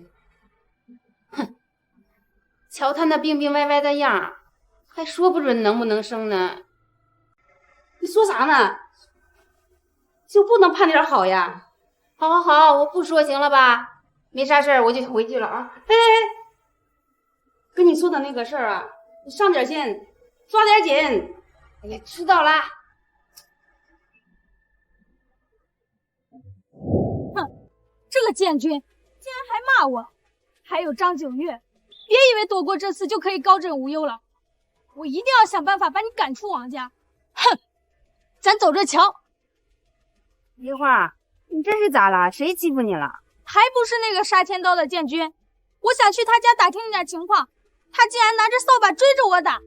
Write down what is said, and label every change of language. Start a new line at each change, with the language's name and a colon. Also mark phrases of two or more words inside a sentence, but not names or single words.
Chinese: 哼，瞧他那病病歪歪的樣，還說不準能不能生呢。你說啥呢？就不能盼點好呀？好好好，我不說行了吧？沒啥事兒，我就回去了啊。哎，跟你說的那個事兒啊，你上點心，抓點緊。哎呀，知道啦。哼，這個建軍竟然還罵我，還有張九月，別以為躲過這次就可以高枕無憂了，我一定要想辦法把你趕出王家。哼，咱走着瞧。梨花，你這是咋了？誰欺負你了？還不是那個殺千刀的建軍，我想去他家打聽點情況，他竟然拿着掃把追着我打。